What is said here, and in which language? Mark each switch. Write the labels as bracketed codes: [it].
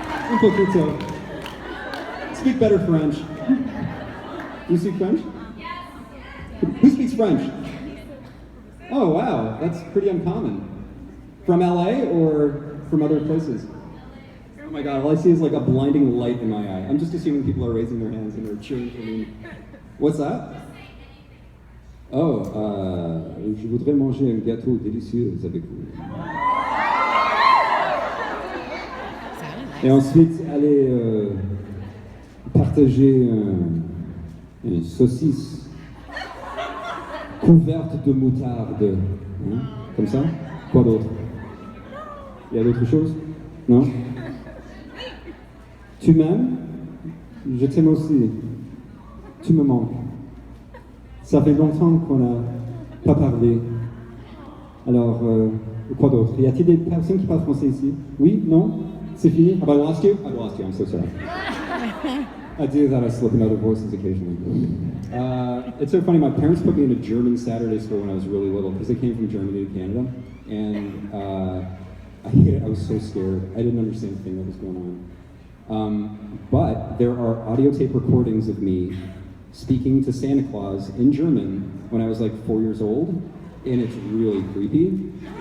[es] Un poquito. [en] Speak better French. You speak French? Yes. Who speaks French? Oh, wow. That's pretty uncommon. From LA or from other places? Oh my God, all I see is like a blinding light in my eye. I'm just assuming people are raising their hands and they're cheering for me. What's that? [fr] Oh, je voudrais manger un gâteau délicieux avec vous. Et ensuite, aller partager une saucisse couverte de moutarde. Hein? Comme ça? Quoi d'autre? Il y a d'autres choses? Non? Tu m'aimes? Je t'aime aussi. Tu me manques. Ça fait longtemps qu'on n'a pas parlé. Alors, quoi d'autre? Y a-t-il des personnes qui parlent français ici? Oui? Non? C'est fini? [en] Have I lost you? I've lost you, I'm so sorry. I do that, I slip in other voices occasionally. It's so funny, my parents put me in a German Saturday school when I was really little, because they came from Germany to Canada, and I hate it, I was so scared. I didn't understand a thing that was going on. But there are audio tape recordings of me speaking to Santa Claus in German when I was like 4 years old, and it's really creepy.